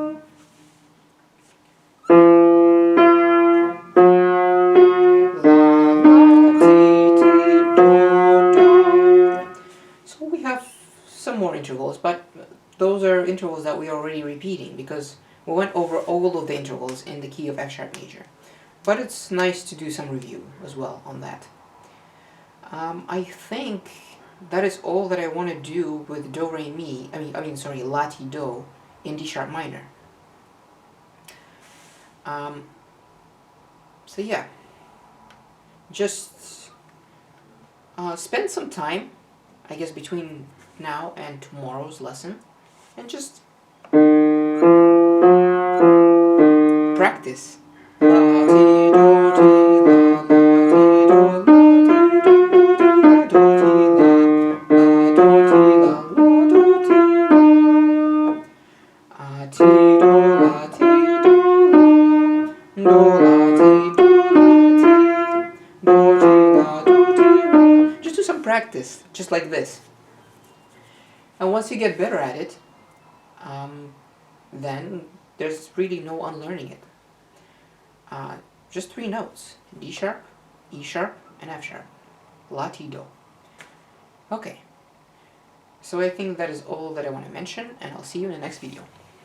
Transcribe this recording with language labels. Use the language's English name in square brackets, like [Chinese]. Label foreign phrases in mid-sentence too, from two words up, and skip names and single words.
[English] So we have some more intervals, but those are intervals that we are already repeating because we went over all of the intervals in the key of F sharp major. But it's nice to do some review as well on that. I think that is all that I want to do with do re mi. Sorry, la ti do in D sharp minor. So yeah, just spend some time, I guess, between now and tomorrow's lesson, and just practice. La ti do ti la la ti do la ti do do ti la do ti la ti do la ti do la ti do la do ti la. Just do some practice, just like this. And once you get better at it, then there's really no unlearning it. Just three notes: D sharp, E sharp, and F sharp. La ti do. Okay. So I think that is all that I want to mention, and I'll see you in the next video.